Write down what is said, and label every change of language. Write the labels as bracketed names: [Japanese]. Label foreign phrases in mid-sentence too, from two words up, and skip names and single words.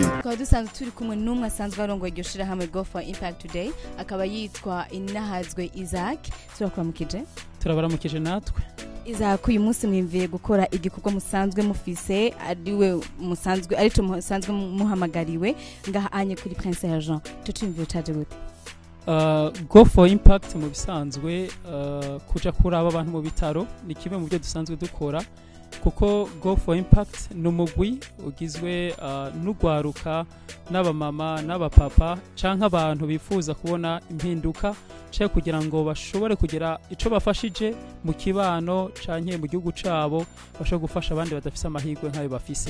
[Rundi] Kwa dusanzwe turi kumwe n'umwe asanzwe arongoye iryo shirahamwe Go for Impact Today, akaba yitwa Inahazwe Isaac. Turakuramukije. Turabaramukije natwe. Isaac, uyu munsi mwimviye gukora igikorwa musanzwe mufise ariwe musanzwe ariko musanzwe muhamagariwe ngaha anye kuri Prince Jean. Tutumviye taje gute? Go for Impact mu bisanzwe kuja kuraba abantu mu bitaro ni kimwe mu byo dusanzwe dukora, kuko Go for Impact numugwi ugizwe n'ugwaruka n'abamama n'abapapa canke abantu bifuza kubona impinduka cyo kugira ngo bashobore kugira ico bafashije mu kibano canke mu gihugu cabo, bashobora gufasha abandi badafise amahirwe nk'ayo bafise.